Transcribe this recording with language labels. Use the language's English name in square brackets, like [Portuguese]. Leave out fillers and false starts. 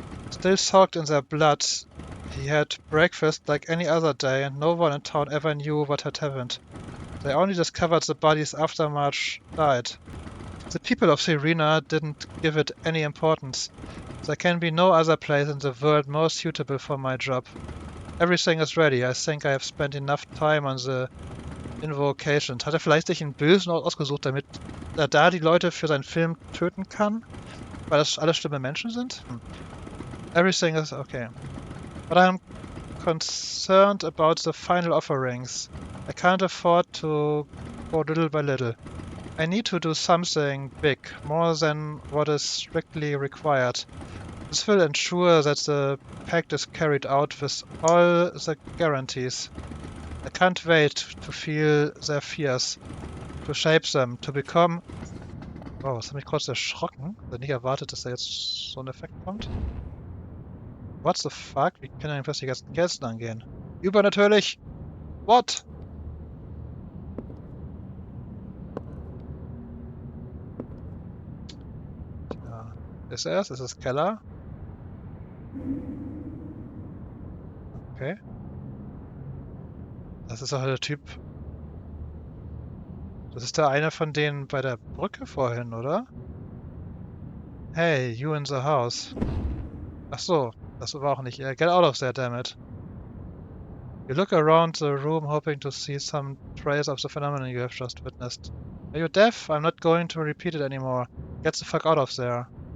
[English] Still soaked in their blood, he had breakfast like any other day, and no one in town ever knew what had happened. They only discovered the bodies after Marsh died. The people of Serena didn't give it any importance. There can be no other place in the world more suitable for my job. Everything is ready. I think I have spent enough time on the invocations. [German] Hat er vielleicht sich einen bösen Ort ausgesucht, damit er da die Leute für seinen Film töten kann? Weil das alles schlimme Menschen sind? [English] Everything is okay. But I'm concerned about the final offerings. I can't afford to go little by little. I need to do something big, more than what is strictly required. This will ensure that the pact is carried out with all the guarantees. I can't wait to feel their fears, to shape them, to become... [German] Wow, das hat mich kurz erschrocken. Ich hatte nicht erwartet, dass da jetzt so ein Effekt kommt. [English] What the fuck? [German] Wie können denn plötzlich die ganzen Kerzen angehen? Übernatürlich! What? Ja. Ist er es? Ist es Keller? Okay. Das ist doch der Typ... Das ist der eine von denen bei der Brücke vorhin, oder? [English] Hey, you in the house. [German] Ach so, das war auch nicht er. [English] Get out of there, damn it. You look around the room hoping to see some trace of the phenomenon you have just witnessed. Are you deaf? I'm not going to repeat it anymore. Get the fuck out of there.